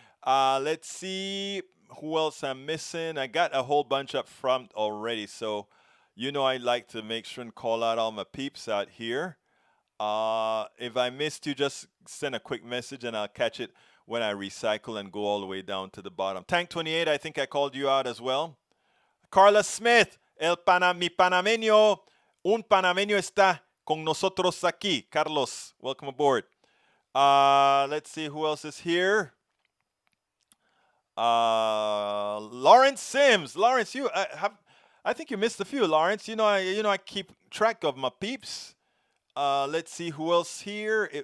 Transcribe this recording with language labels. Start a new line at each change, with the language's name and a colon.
English: Let's see who else I'm missing. I got a whole bunch up front already. So, you know, I like to make sure and call out all my peeps out here. If I missed you, just send a quick message and I'll catch it when I recycle and go all the way down to the bottom. Tank 28, I think I called you out as well.
Spanish: Carla Smith, mi panameño, un panameño está con nosotros aquí.
English: Carlos, welcome aboard. Let's see who else is here. Lawrence Sims. Lawrence, I think you missed a few, Lawrence. I keep track of my peeps. Let's see who else here.